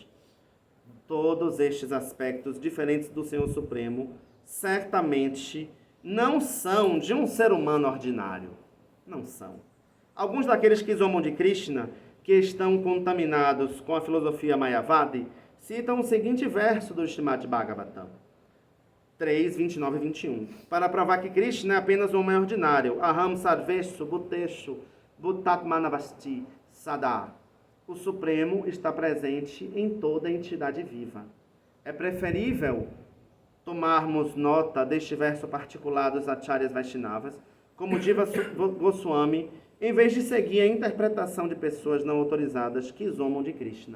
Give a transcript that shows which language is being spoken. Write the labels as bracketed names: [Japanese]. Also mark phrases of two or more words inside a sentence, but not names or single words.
[Portuguese] Todos estes aspectos diferentes do Senhor Supremo certamente não são de um ser humano ordinário. Não são. Alguns daqueles que zombam de Krishna, que estão contaminados com a filosofia Mayavadi, citam o seguinte verso do Srimad Bhagavatam, 3, 29 e 21, para provar que Krishna é apenas um homem ordinário. [Sanskrit] Aham sarveshu bhuteshu bhutatmanavasti sada. [Portuguese] O Supremo está presente em toda a entidade viva. É preferível tomarmos nota deste verso particular dos Acharyas Vaishnavas, como Jiva Goswami, em vez de seguir a interpretação de pessoas não autorizadas que zombam de Krishna.